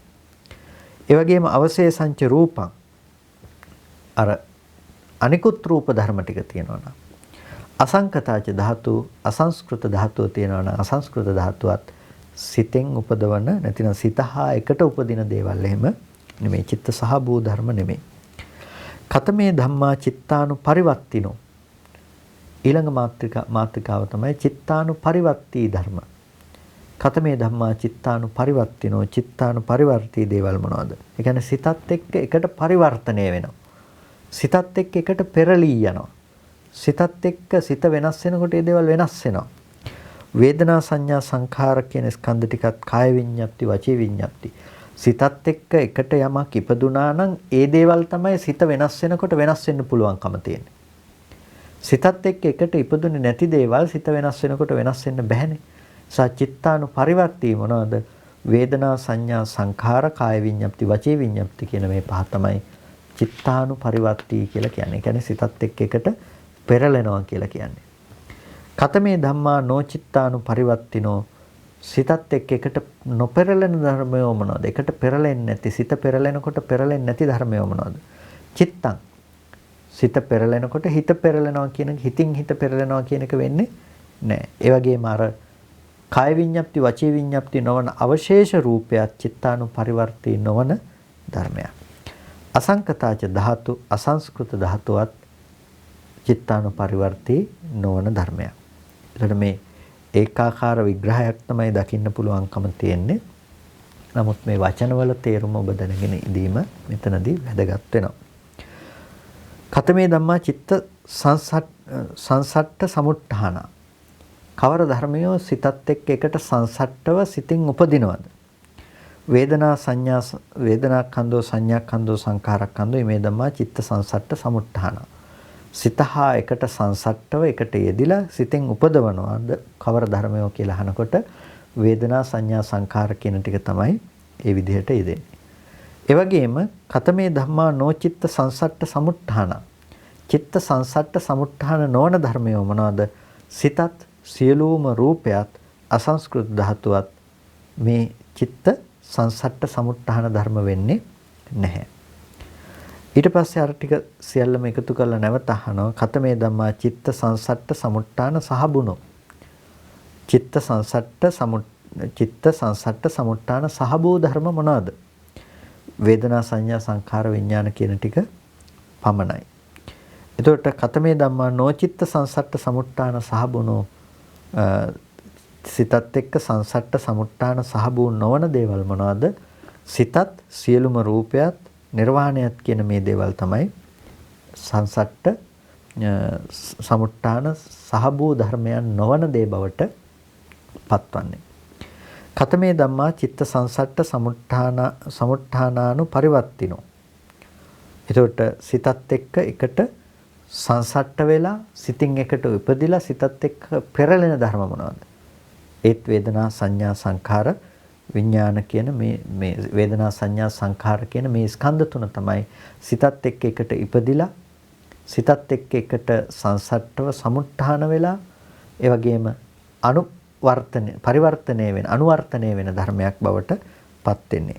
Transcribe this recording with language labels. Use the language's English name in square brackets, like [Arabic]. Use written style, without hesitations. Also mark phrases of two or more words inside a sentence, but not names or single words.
[Sinhala] ඒ වගේම [Pali] අවශේෂංච රූපං [Sinhala] අර අනිකුත් රූප ධර්ම ටික තියෙනවා නම් [Pali] අසංකතාච ධාතු [Sinhala] අසංස්කෘත ධාතුව තියෙනවා නම් අසංස්කෘත ධාතුවත් සිතෙන් උපදවන නැතිනම් සිත හා එකට උපදින දේවල් එහෙම නෙමෙයි. චිත්ත සහ භූ ධර්ම නෙමෙයි. [Pali] කතමේ ධම්මා චිත්තානුපරිවර්තිනෝ [Sinhala] ඊළඟ මාත්‍රිකාව තමයි චිත්තානුපරිවර්තී ධර්ම. [Pali] කතමේ ධම්මා චිත්තානුපරිවර්තිනෝ [Sinhala] චිත්තානුපරිවර්තී දේවල් මොනවද? ඒ කියන්නේ සිතත් එක්ක එකට පරිවර්තනය වෙනවා. සිතත් එක්ක එකට පෙරලී යනවා. සිතත් එක්ක සිත වෙනස් වෙනකොට ඒ දේවල් වෙනස් වෙනවා. වේදනා සංඥා සංඛාර කියන ස්කන්ධ ටිකත් කාය විඤ්ඤාප්ති වචී විඤ්ඤාප්ති. සිතත් එක්ක එකට යමක් ඉපදුනා නම් ඒ දේවල් තමයි සිත වෙනස් වෙනකොට වෙනස් වෙන්න පුළුවන්කම තියෙන්නේ. සිතත් එක්ක එකට ඉපදුනේ නැති දේවල් සිත වෙනස් වෙනකොට වෙනස් වෙන්න බැහැනේ. සචිත්තානුපරිවර්තී මොනවාද? වේදනා සංඥා සංඛාර කාය විඤ්ඤාප්ති වචී විඤ්ඤාප්ති කියන මේ පහ තමයි චිත්තානුපරිවර්තී කියලා කියන්නේ. ඒ කියන්නේ සිතත් එක්ක එකට පෙරලෙනවා කියලා කියන්නේ. [Pali] කතමේ ධම්මා නොචිත්තානුපරිවර්තිනෝ [Sinhala] සිතත් එක්ක එකට නොපෙරලෙන ධර්මය මොනවාද? එකට පෙරලෙන්නේ නැති සිත පෙරලෙනකොට පෙරලෙන්නේ නැති ධර්මය මොනවාද? චිත්තං සිත පෙරලෙනකොට හිත පෙරලෙනවා කියන හිතින් හිත පෙරලෙනවා කියන එක වෙන්නේ නැහැ. ඒ වගේම අර කාය විඤ්ඤාප්ති වචී විඤ්ඤාප්ති නොවන අවශේෂ රූපයත් චිත්තානුපරිවර්තී නොවන ධර්මයක්. [Pali] අසංකතාච ධාතු [Sinhala] අසංස්කෘත ධාතුවත් චිත්තානුපරිවර්තී නොවන ධර්මයක්. එතකොට මේ ඒකාකාර විග්‍රහයක් තමයි දකින්න පුළුවන්කම තියෙන්නේ. නමුත් මේ වචනවල තේරුම ඔබ දැනගෙන ඉඳීම මෙතනදී වැදගත් වෙනවා. [Pali] කතමේ ධම්මා චිත්ත සංසට්ඨ සමුට්ඨාන [Sinhala] කවර ධර්මයෝ සිතත් එක්ක එකට සංසට්ඨව සිතින් උපදිනවද? [Pali] වේදනා සංඥා වේදනාඛන්‍தோ සංඥාඛන්‍தோ සංඛාරඛන්‍தோ මේ ධම්මා චිත්ත සංසට්ඨ සමුට්ඨාන [Sinhala] සිත හා එකට සංසට්ඨව එකට යෙදිලා සිතෙන් උපදවනවාද කවර ධර්මයෝ කියලා අහනකොට වේදනා සංඥා සංඛාර කියන ටික තමයි ඒ විදිහට යෙදෙන්නේ. ඒ වගේම [Pali] කතමේ ධම්මා නොචිත්ත සංසට්ඨ සමුට්ඨාන [Sinhala] චිත්ත සංසට්ඨ සමුට්ඨාන නොවන ධර්මයෝ මොනවාද? සිතත් සියලුම රූපයත් අසංස්කෘත ධාතුවත් මේ චිත්ත සංසට්ඨ සමුට්ඨාන ධර්ම වෙන්නේ නැහැ. ඊට පස්සේ අර ටික සියල්ලම එකතු කරලා නැවත අහනවා [Pali] කතමේ ධම්මා චිත්ත සංසට්ඨ සමුට්ඨාන සහබුනෝ [Sinhala] චිත්ත සංසට්ඨ සමුට්ඨාන සහබෝ ධර්ම මොනවාද? වේදනා සංඥා සංඛාර විඥාන කියන ටික පමණයි. එතකොට [Pali] කතමේ ධම්මා නොචිත්ත සංසට්ඨ සමුට්ඨාන සහබුනෝ [Sinhala] සිතත් එක්ක සංසට්ඨ සමුට්ඨාන සහබෝ නොවන දේවල් මොනවාද? සිතත් සියලුම රූපයත් නිර්වාණයත් කියන මේ දේවල් තමයි සංසට්ඨ සමුට්ඨාන සහබෝ ධර්මයන් නොවන දේ බවට පත්වන්නේ. [Pali] කතමේ ධම්මා චිත්ත සංසට්ඨ සමුට්ඨානානුපරිවර්තිනෝ. [Sinhala] එතකොට සිතත් එක්ක එකට සංසට්ඨ වෙලා සිතින් එකට උපදිලා සිතත් එක්ක පෙරලෙන ධර්ම මොනවාද? ඒත් වේදනා සංඥා සංඛාර විඥාන කියන මේ වේදනා සංඥා සංඛාර කියන මේ ස්කන්ධ තුන තමයි සිතත් එක්ක එකට ඉපදිලා සිතත් එක්ක එකට සංසට්ඨව සමුට්ඨාන වෙලා ඒ වගේම පරිවර්තනය වෙන ධර්මයක් බවට පත් වෙන්නේ.